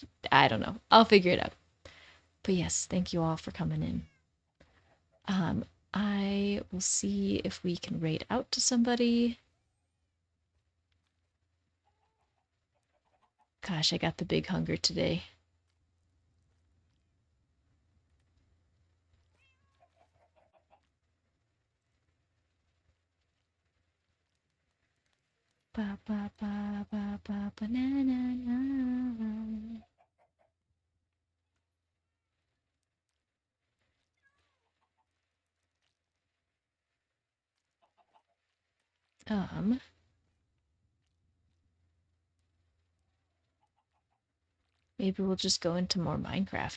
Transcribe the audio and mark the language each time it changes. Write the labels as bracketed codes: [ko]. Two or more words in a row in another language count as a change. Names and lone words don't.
[en] I don't know. I'll figure it out. But yes, thank you all for coming in. I will see if we can raid out to somebody. Gosh, I got the big hunger today. Ba ba ba ba ba ba na na na. Maybe we'll just go into more Minecraft.